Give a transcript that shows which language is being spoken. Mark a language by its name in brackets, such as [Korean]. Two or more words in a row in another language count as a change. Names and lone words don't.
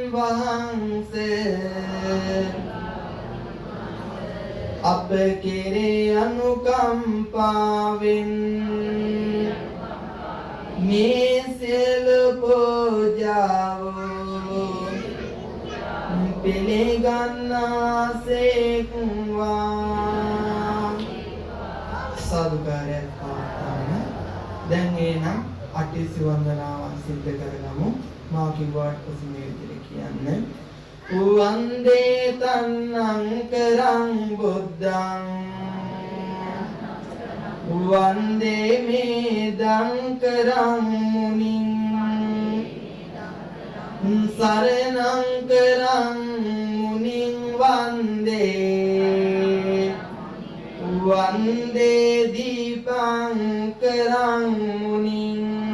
[Sinhala] වහන්සේ අප කෙරේ අනුකම්පාවෙන් මේ සියලු පූජාවෝ පිළිගන්නාසේක්වා සාදුකාරයක් පවත්වන්න. දැන් එනම් අටසිය වන්දනාවන් සිද්ධ කරගමු. මා කිව්වට පසු මේ විදිහට කියන්න. [Pali] වන්දේ තන්නං කරං බුද්ධං වන්දේ මේදං කරං මුනිං සරණං කරං මුනිං වන්දේ වන්දේ දීපං කරං මුනිං